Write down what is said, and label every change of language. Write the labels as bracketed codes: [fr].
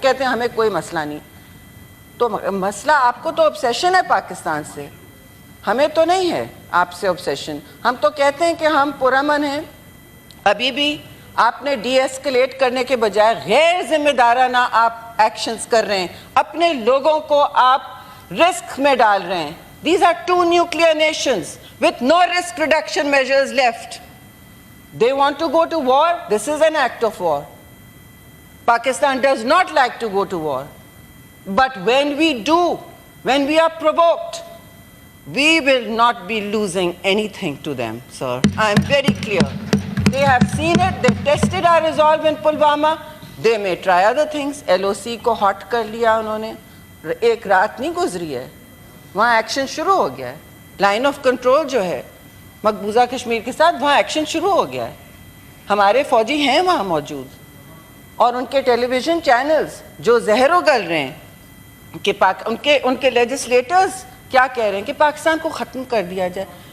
[ur] کہتے ہیں ہمیں کوئی مسئلہ نہیں. تو مسئلہ آپ کو تو obsession ہے پاکستان سے, ہمیں تو نہیں ہے آپ سے obsession. ہم تو کہتے ہیں کہ ہم پرامن ہیں. ابھی بھی آپ نے ڈی ایسکلیٹ کرنے کے بجائے غیر ذمہ دارانہ آپ ایکشنز کر رہے ہیں, اپنے لوگوں کو آپ رسک میں ڈال رہے ہیں. [en] These are two nuclear nations with no risk reduction measures left. They want to go to war. This is an act of war. Pakistan does not like to go to war. But when we do, when we are provoked, we will not be losing anything to them, sir. I am very clear. They have seen it. They tested our resolve in Pulwama. They may try other things. [ur] LOC کو hot کر لیا انہوں نے. ایک رات نہیں گزری ہے, وہاں ایکشن شروع ہو گیا ہے. لائن آف کنٹرول جو ہے مقبوضہ کشمیر کے ساتھ, وہاں ایکشن شروع ہو گیا ہے. ہمارے فوجی ہیں وہاں موجود, اور ان کے ٹیلی ویژن چینلز جو زہر اگل رہے ہیں کہ ان کے لیجسلیٹرز کیا کہہ رہے ہیں کہ پاکستان کو ختم کر دیا جائے.